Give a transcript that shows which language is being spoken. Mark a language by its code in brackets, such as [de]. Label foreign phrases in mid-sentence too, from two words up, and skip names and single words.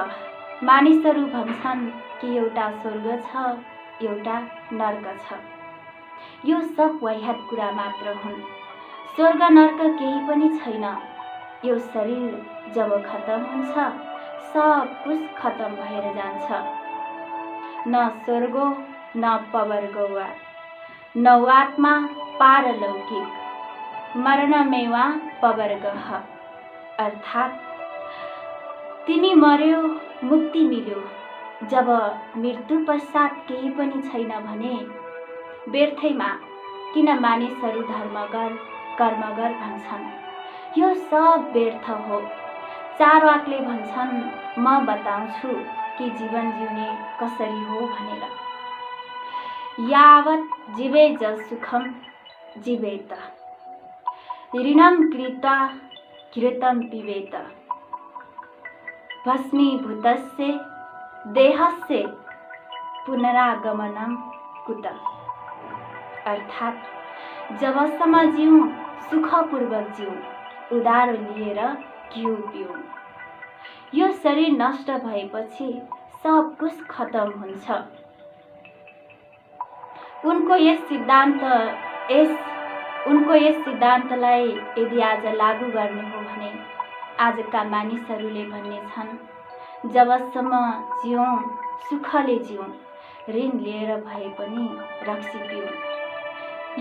[ne] मानिसहरू भन्छन् कि एउटा स्वर्ग छ, एउटा नर्क छ। यो सब वाहियात कुरा मात्र हुन्। स्वर्ग नर्क केही पनि छैन। यो शरीर जब खतम हुन्छ [hi] सब कुछ [ne] खतम भएर जान्छ। [sa] न स्वर्गो न पवर्गो न आत्मा पारलौकिक मरणमेवा पवर्गः। [ne] अर्थात् तिमी मर्यो मुक्ति मिल्यो। जब मृत्यु पश्चात केही पनि छैन भने व्यर्थैमा किन मानिसहरू धर्म गर कर्म गर भन्छन्? यो सब व्यर्थ हो। चारवाकले भन्छन् म बताउँछु कि जीवन जिउने कसरी हो भनेर। [sa] यावत् जीवेत सुखम जीवेत, ऋणं कृत्वा घृतं पिबेत, भस्मीभूतस्य देहस्य पुनरागमनं कुतः। [ne] अर्थात् जबसम्म जिउँ सुखपूर्वक जिउँ, उधारो लिएर घिउ पिउँ। यो शरीर नष्ट भएपछि [hi] सब कुछ [ne] खत्म हुन्छ। उनको यस सिद्धान्तलाई यदि आज लागू गर्ने हो भने आजका मानिसहरूले भन्ने छन् जबसम्म जिउँ सुखले जिउँ, ऋण लिएर भए पनि रक्सी पिउँ।